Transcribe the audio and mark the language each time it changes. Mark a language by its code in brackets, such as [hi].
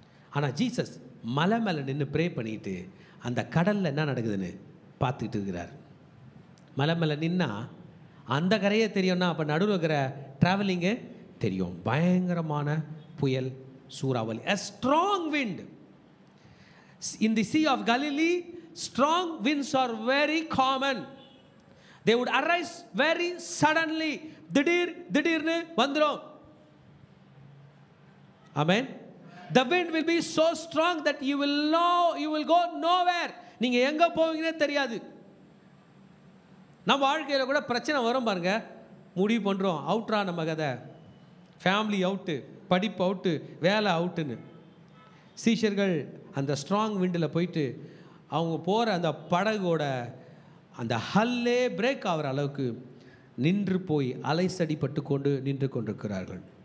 [ta] ஆனால் ஜீசஸ் மலை மேலே நின்று ப்ரே பண்ணிட்டு அந்த கடலில் என்ன நடக்குதுன்னு பார்த்துக்கிட்டு இருக்கிறார். மலை மேலே நின்னா அந்த கரையே தெரியும்னா அப்போ நடுவில் இருக்கிற ட்ராவலிங்கு தெரியும். பயங்கரமான புயல், சூறாவளி, [en] a strong wind. In the Sea of Galilee, strong winds are very common. They would arise very suddenly. [ta] திடீர்னு வந்துரும். [en] Amen. The wind will be so strong that you will go nowhere. [ta] நீங்க எங்க போவீங்கன்னே தெரியாது. நம்ம வாழ்க்கையில் கூட பிரச்சனை வரும் பாருங்க. முடிவு பண்ணுறோம், அவுட்ரா நம்ம கதை, ஃபேமிலி அவுட்டு, படிப்பு அவுட்டு, வேலை அவுட்டுன்னு. சீஷர்கள் அந்த ஸ்ட்ராங் விண்டில் போயிட்டு அவங்க போகிற அந்த படகோட அந்த ஹல்லே பிரேக் ஆகிற அளவுக்கு நின்று போய் அலைசடிப்பட்டு கொண்டு நின்று கொண்டிருக்கிறார்கள்.